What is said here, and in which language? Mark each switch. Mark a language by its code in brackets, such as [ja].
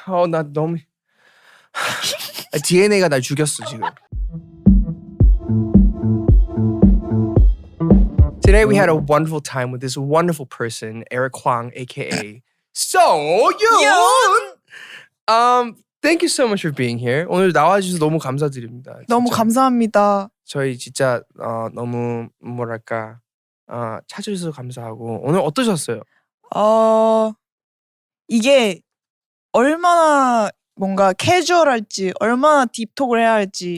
[ko] 나 너무 DNA가 날 죽였어 지금. [en] Today we had a wonderful time with this wonderful person, Eric Hwang, aka 소윤. Thank you so much for being here. [ko] 오늘 나와주셔서 너무 감사드립니다. 너무 진짜. 감사합니다. 저희 진짜 너무 뭐랄까 찾아주셔서 감사하고 오늘 어떠셨어요? 이게 얼마나 뭔가 캐주얼할지, 얼마나 딥톡을 해야 할지